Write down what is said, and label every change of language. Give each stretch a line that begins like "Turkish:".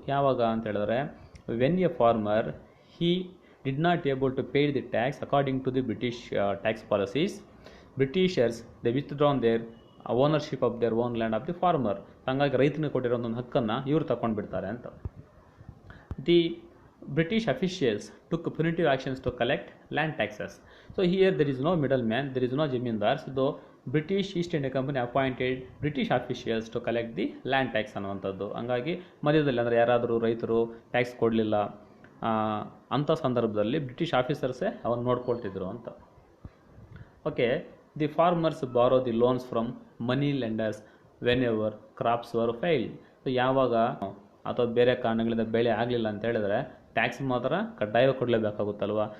Kannada: ಯಾವಾಗ ಅಂತ ಹೇಳಿದ್ರೆ,
English: When a farmer he did not able to pay the tax according to the British tax policies, Britishers they withdrawn their ownership of their own land of the farmer.
Kannada: ಹಾಗಾಗಿ ರೈತನಿಗೆ ಕೊಟ್ಟಿರೋ ಒಂದು ಹಕ್ಕನ್ನು ಇವರು ತಗೊಂಡು ಬಿಡ್ತಾರೆ ಅಂತ.
English: The British officials took punitive actions to collect land taxes. So here there is no middleman, there is no zamindars, though British East India Company appointed British officials to collect the land tax ಅನ್ನುವಂಥದ್ದು.
Kannada: ಹಂಗಾಗಿ ಮಧ್ಯದಲ್ಲಿ ಅಂದರೆ ಯಾರಾದರೂ ರೈತರು tax ಕೊಡಲಿಲ್ಲ ಅಂಥ ಸಂದರ್ಭದಲ್ಲಿ British ಆಫೀಸರ್ಸೇ ಅವನ್ನ ನೋಡ್ಕೊಳ್ತಿದ್ರು ಅಂತ.
English: Okay, the farmers borrow the loans from money lenders whenever crops were failed.
Kannada: So ಯಾವಾಗ ಅಥವಾ ಬೇರೆ ಕಾರಣಗಳಿಂದ ಬೆಳೆ ಆಗಲಿಲ್ಲ ಅಂತ ಹೇಳಿದ್ರೆ ಟ್ಯಾಕ್ಸ್ ಮಾತ್ರ ಕಡ್ಡಾಯವಾಗಿ ಕೊಡಲೇಬೇಕಾಗುತ್ತಲ್ವ.